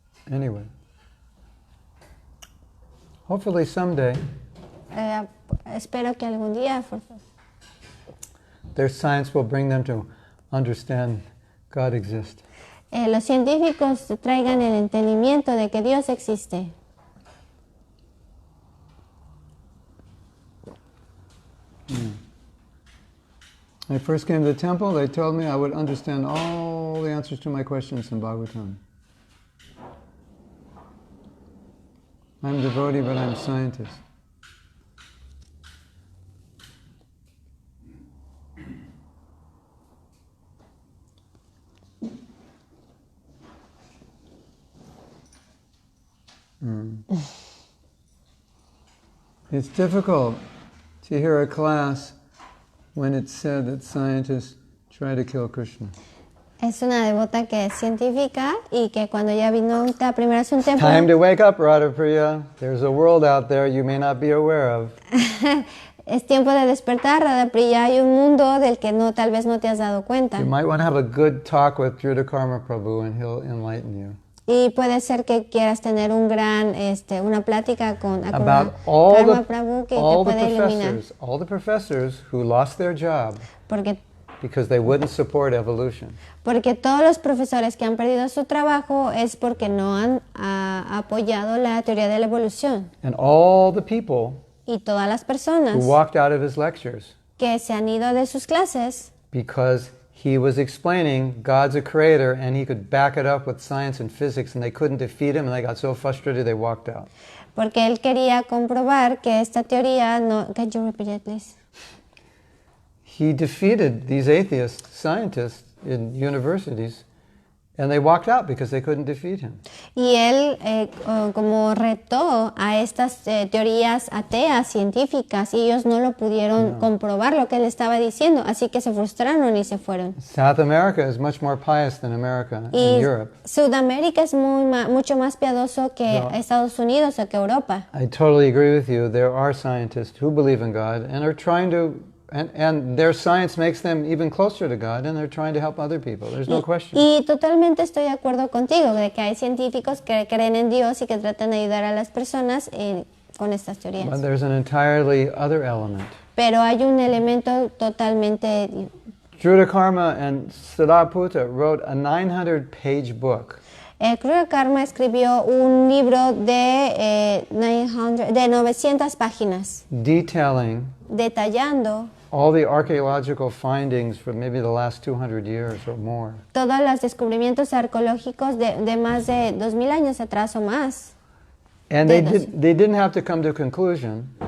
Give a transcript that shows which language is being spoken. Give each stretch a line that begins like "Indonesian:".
English: Anyway, hopefully someday
Spanish: Espero que algún día
English: their science will bring them to understand God exists.
Spanish: Los científicos traigan el entendimiento de que Dios existe.
English: When I first came to the temple, they told me I would understand all the answers to my questions in Bhagavatam. I'm a devotee, but I'm a scientist. It's difficult to hear a class when it's said that scientists try to kill Krishna.
Spanish: Es una devota que es científica y que cuando ya vino la primera vez un templo...
English: Time to wake up, Radhapriya. There's a world out there you may not be aware of.
Spanish: Es tiempo de despertar, Radhapriya. Hay un mundo del que tal vez no te has dado cuenta.
English: You might want to have a good talk with Karma Prabhu and he'll enlighten you.
Spanish: Y puede ser que quieras tener una plática con
English: About all
Spanish: Karma Prabhu que te puede iluminar.
English: All the professors who lost their job
Spanish: Porque
English: they wouldn't support evolution.
Spanish: Porque todos los profesores que han perdido su trabajo es porque no han apoyado la teoría de la evolución.
English: And all the people
Spanish: Y todas las personas
English: who walked out of his lectures
Spanish: que se han ido de sus clases
English: because he was explaining God's a creator and he could back it up with science and physics and they couldn't defeat him and they got so frustrated they walked out.
Spanish: porque él quería comprobar que esta teoría no...
English: Can you repeat it, please? He defeated these atheist scientists in universities and they walked out because they couldn't defeat him.
Spanish: Y él como retó a estas teorías ateas científicas y ellos no lo pudieron comprobar lo que él estaba diciendo, así que se frustraron y se fueron.
English: South America is much more pious than America and Europe.
Spanish: Sudamérica es mucho más piadoso que Estados Unidos o que Europa.
English: I totally agree with you. There are scientists who believe in God and are trying to and their science makes them even closer to God and they're trying to help other people. There's no question.
Spanish: Y totalmente estoy de acuerdo contigo de que hay científicos que creen en Dios y que tratan de ayudar a las personas con estas teorías.
English: But there's an entirely other element.
Spanish: Pero hay un elemento totalmente...
English: Karma and Siddhartha wrote a 900-page book.
Spanish: Krishna Karma escribió un libro de 900 páginas. Detallando
English: all the archaeological findings from maybe the last 200 years or more.
Spanish: Todos los descubrimientos arqueológicos de más de 2000 años atrás o más.
English: And they didn't have to come to a conclusion.